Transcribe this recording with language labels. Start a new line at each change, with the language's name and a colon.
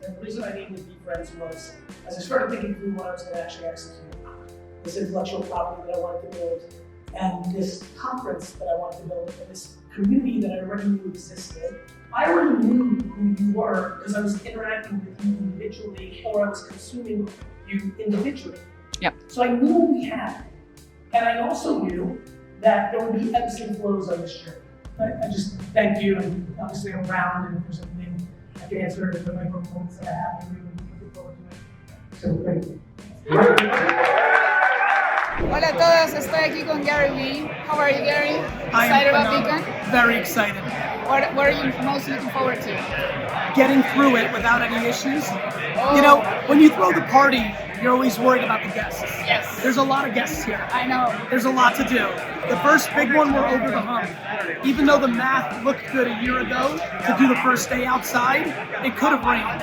English: And the reason I named it Vee Friends was, as I started thinking through what I was going to actually execute, this intellectual property that I wanted to build, and this conference that I wanted to build, and this community that I already knew existed, I already knew who you were because I was interacting with you individually, or I was consuming you individually. Yep. So I knew what we had. And I also knew that there would be ebbs and flows on this journey. I just thank you, and obviously I'm around, and if there's anything I can answer the microphones that I have, I'm really looking forward to it. So thank you.
Spanish: Hola a todos, estoy aquí con Gary Vee.
English: How are you, Gary? Excited about VeeCon? Very excited. What are you most looking forward to? Getting through it without any issues. You know, when you throw the party, you're always worried about the guests. Yes. There's a lot of guests here. I know. There's a lot to do. The first big one, we're over the hump. Even though the math looked good a year ago to do the first day outside, it could have rained.